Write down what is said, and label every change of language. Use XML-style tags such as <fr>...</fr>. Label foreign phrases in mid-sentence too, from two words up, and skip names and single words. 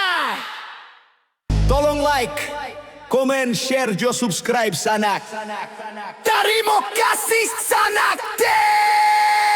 <min>Tolong like, komen, share, jo subscribe sanak. Terima kasih sana.</min>